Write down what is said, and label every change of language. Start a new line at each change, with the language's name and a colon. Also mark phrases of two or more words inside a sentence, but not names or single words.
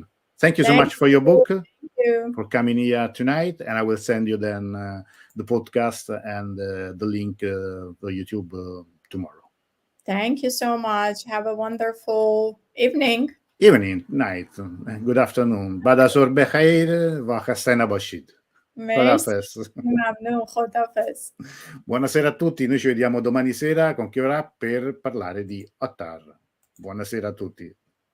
English: Thank you so much for your book, for coming here tonight, and I will send you then the podcast and the link to YouTube tomorrow. Thank you so much. Have a wonderful evening. Night, good afternoon.
Persian: بعد از ظهر بخیر و خسته نباشید. خداحافظ. ممنون. خداحافظ.
Italian: Buonasera a tutti, noi ci vediamo domani sera con chi verrà per parlare di Attar. Buonasera a tutti.